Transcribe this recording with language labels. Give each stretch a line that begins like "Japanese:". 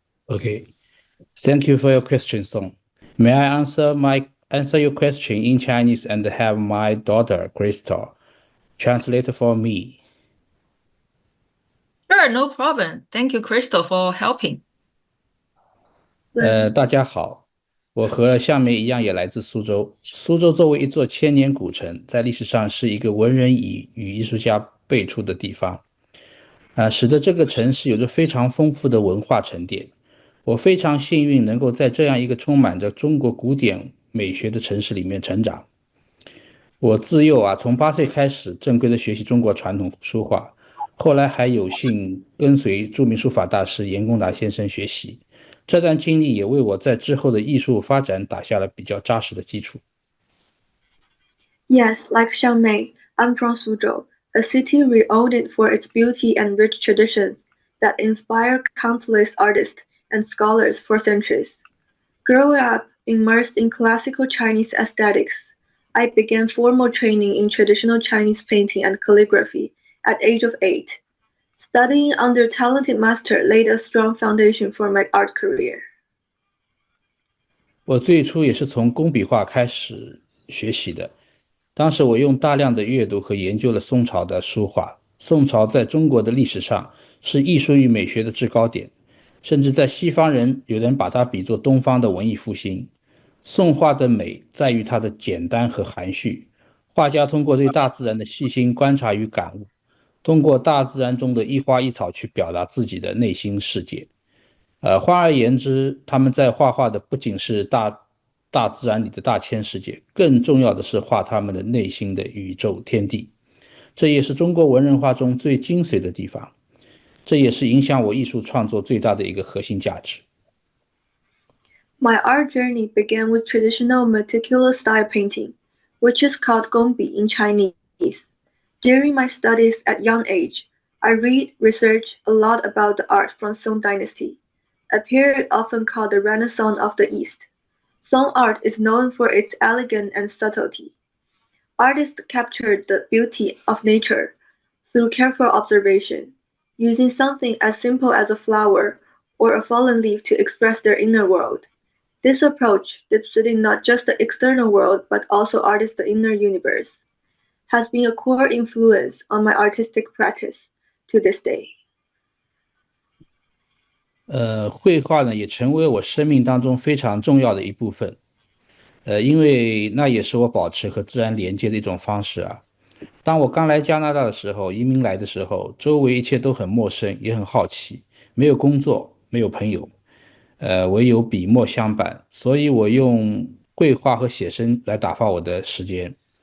English: Okay, thank you for your question, Song. May I answer your question in Chinese and have my daughter Crystal translate for me? Sure, no problem. Thank you, Crystal, for helping.
Chinese: 大家好，我和向梅一样也来自苏州。苏州作为一座千年古城，在历史上是一个文人与艺术家辈出的地方，使得这个城市有着非常丰富的文化沉淀。我非常幸运能够在这样一个充满着中国古典美学的城市里面成长。我自幼从8岁开始正规的学习中国传统书画，后来还有幸跟随著名书法大师严公达先生学习。这段经历也为我在之后的艺术发展打下了比较扎实的基础。
English: Yes, like Xiangmei, I'm from Suzhou, a city renowned for its beauty and rich traditions that inspire countless artists and scholars for centuries. Growing up immersed in classical Chinese aesthetics, I began formal training in traditional Chinese painting and calligraphy at age of 8. Studying under talented master laid a strong foundation for my art career.
Chinese: 我最初也是从工笔画开始学习的，当时我用大量的阅读和研究了宋朝的书画。宋朝在中国的历史上是艺术与美学的制高点，甚至在西方人有人把它比作东方的文艺复兴。宋画的美在于它的简单和含蓄，画家通过对大自然的细心观察与感悟，通过大自然中的一花一草去表达自己的内心世界。换而言之，他们在画画的不仅是大自然里的大千世界，更重要的是画他们的内心的宇宙天地。这也是中国文人画中最精髓的地方，这也是影响我艺术创作最大的一个核心价值。
English: My art journey began with traditional meticulous style painting, which is called gongbi in Chinese. During my studies at young age, I research a lot about the art from Song Dynasty, a period often called the Renaissance of the East. Song art is known for its elegance and subtlety. Artists captured the beauty of nature through careful observation, using something as simple as a flower or a fallen leaf to express their inner world. This approach, depicting not just the external world but also artists' inner universe, has been a core influence on my artistic practice to this day.
Chinese: 绘画呢也成为我生命当中非常重要的一部分，因为那也是我保持和自然连接的一种方式啊。当我刚来加拿大的时候，移民来的时候，周围一切都很陌生，也很好奇，没有工作，没有朋友，唯有笔墨相伴，所以我用绘画和写生来打发我的时间。